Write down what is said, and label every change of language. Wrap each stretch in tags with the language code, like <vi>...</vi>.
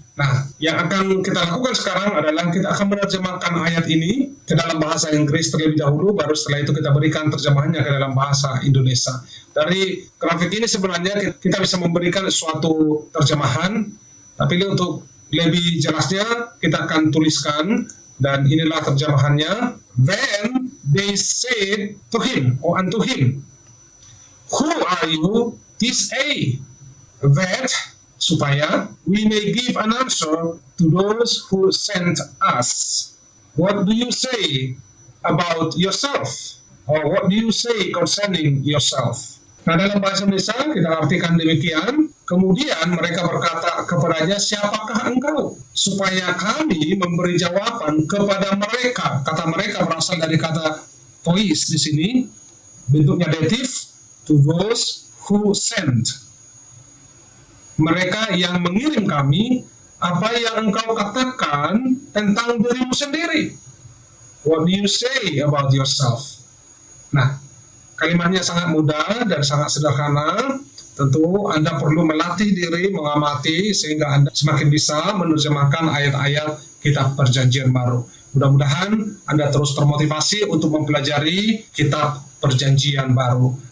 <id>Nah, yang akan kita lakukan sekarang adalah kita akan menerjemahkan ayat ini ke dalam bahasa Inggris terlebih dahulu, baru setelah itu kita berikan terjemahannya ke dalam bahasa Indonesia. Dari grafik ini sebenarnya kita bisa memberikan suatu terjemahan, tapi untuk lebih jelasnya kita akan tuliskan, dan inilah terjemahannya.</id> <en>When they said to him, or unto him, who are you? This that</en> <id>supaya</id> <en>we may give an answer to those who sent us. What do you say about yourself? Or what do you say concerning yourself?</en> <id>Nah, dalam bahasa Indonesia kita artikan demikian. Kemudian mereka berkata kepadanya, siapakah engkau? Supaya kami memberi jawaban kepada mereka. Kata mereka berasal dari kata tois di sini, bentuknya dative,</id> <en>to those who sent.</en> <id>Mereka yang mengirim kami, apa yang engkau katakan tentang dirimu sendiri?</id> <en>What do you say about yourself?</en> <id>Nah, kalimatnya sangat mudah dan sangat sederhana. Tentu Anda perlu melatih diri, mengamati, sehingga Anda semakin bisa menerjemahkan ayat-ayat kitab Perjanjian Baru. Mudah-mudahan Anda terus termotivasi untuk mempelajari kitab Perjanjian Baru.</id>